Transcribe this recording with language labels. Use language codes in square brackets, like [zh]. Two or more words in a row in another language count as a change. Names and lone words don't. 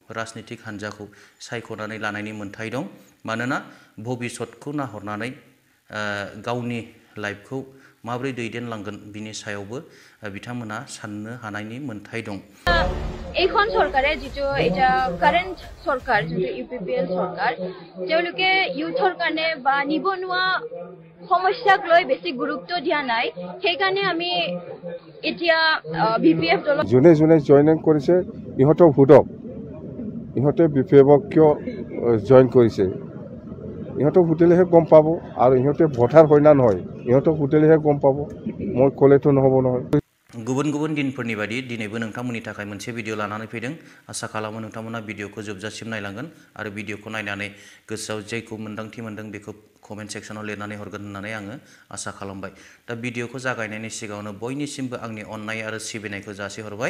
[brx] राजनीतिक हान्जाखौ सायख'नानै लानायनि मोन्थाय दं मानोना भबिष्यतखौ नाहरनानै गावनि लाइफखौ माबोरै दैदेनलांगोन बिनि सायावबो बिथांमोना साननो हानायनि मोन्थाय दं। [as] এইখন সরকারে যেটো এটা কারেন্ট সরকার যেটো ইউপিপিএল সরকার তেওঁলোকে ইউথৰ কাৰণে বা নিবনুৱা সমস্যাক লৈ বেছি গুৰুত্ব দিয়া নাই সেইকাৰণে আমি এতিয়া বিপিএফ দল যোনে যোনে জয়েন কৰিছে ইহঁতক হুদক ইহঁতে বিপিএফক কিয় জয়েন কৰিছে ইহঁতক সুধিলেহে গম পাব আৰু ইহঁতে ভোটাৰ হয় না নহয় ইহঁতক সুধিলেহে গম পাব মই ক'লেতো নহ'ব নহয়। [brx] गुबुन गुबुन दिनफोरनि बायदि दिनैबो नोंथांमोननि थाखाय मोनसे भिडिअ लानानै फैदों। आसा खालामो नोंथांमोना भिडिअखौ जोबजासिम नायलांगोन आरो भिडिअखौ नायनानै गोसोआव जेखौ मोन्दांथि मोनदों बेखौ कमेन्ट सेक्सनाव लिरनानै हरगोन होननानै आङो आसा खालामबाय। दा भिडिअखौ जागायनायनि सिगाङावनो बयनिसिमबो आंनि अननाय आरो सिबिनायखौ जासिहरबाय।